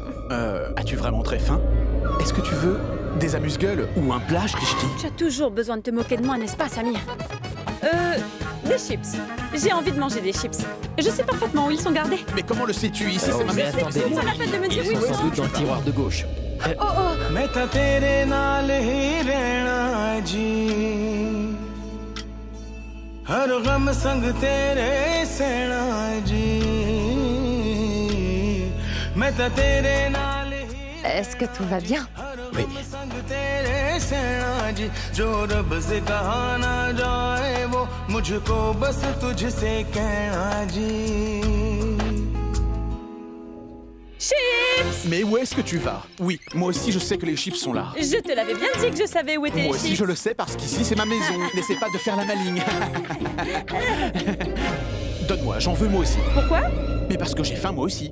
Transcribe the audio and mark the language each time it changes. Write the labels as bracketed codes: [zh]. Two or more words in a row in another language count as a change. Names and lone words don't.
[fr] As-tu vraiment très faim? Est-ce que tu veux des amuse-gueules ou un plat, Shrishti? Tu as toujours besoin de te moquer de moi, n'est-ce pas, Samir? Des chips. J'ai envie de manger des chips. Je sais parfaitement où ils sont gardés. Mais comment le sais-tu? Ici, c'est ma mais maison. attendez, C'est pas la peine de me dire ils où ils sont sans sont. doute dans le tiroir de gauche. [hi] मैं तो तेरे नाल ही रहना जी हर गम संग तेरे सहना जी मैं तो तेरे नाल ही [fr] Est-ce que tout va bien? Oui. [hi] संग तेरे सहना जी जो रब से कहा ना जाए वो मुझको बस तुझसे कहना जी [fr] Chips! Mais où est-ce que tu vas? Oui, moi aussi je sais que les chips sont là. Je te l'avais bien dit que je savais où étaient Moi les aussi chips. je le sais parce qu'ici c'est ma maison. N'essaie pas de faire la maligne. Donne-moi, j'en veux moi aussi. Pourquoi? Mais parce que j'ai faim moi aussi.